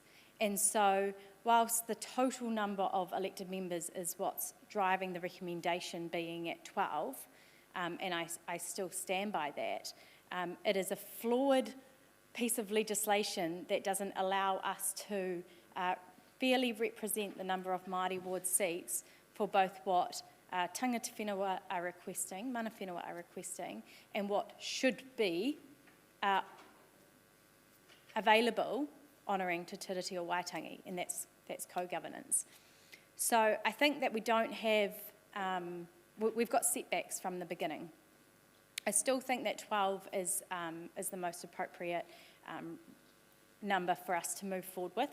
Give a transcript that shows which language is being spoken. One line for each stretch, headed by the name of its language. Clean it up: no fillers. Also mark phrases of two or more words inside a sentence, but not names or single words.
English: And so whilst the total number of elected members is what's driving the recommendation being at 12, and I still stand by that, it is a flawed piece of legislation that doesn't allow us to fairly represent the number of Māori ward seats for both what
Māori: tangata whenua
English: are requesting,
Māori: mana whenua
English: are requesting, and what should be available honouring Te Tiriti o Waitangi, and that's co-governance. So I think that we don't have, we've got setbacks from the beginning. I still think that 12 is the most appropriate number for us to move forward with.